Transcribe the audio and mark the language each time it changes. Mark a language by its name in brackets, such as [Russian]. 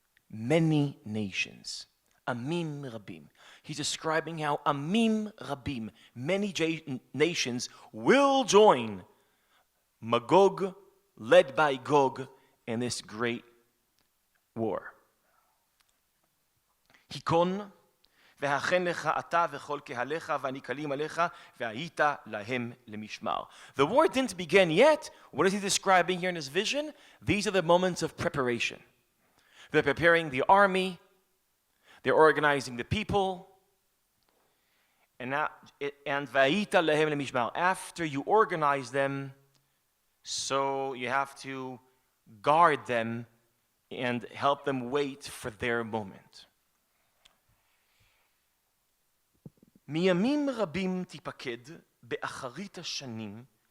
[English] Many nations. Amim Rabim. He's describing how Amim Rabim, many nations, will join Magog, led by Gog, in this great war. [Hebrew] Hikon, והכן לך אתה וכל קהליך והנקלים עליך והיית להם למשמר. [English] The war didn't begin yet. What is he describing here in his vision? These are the moments of preparation. They're preparing the army. They're organizing the people. [Hebrew] And והיית להם למשמר. [English] After you organize them, so you have to guard them and help them wait for their moment. [Hebrew] מימים רבים תיפקד באחרית השנים.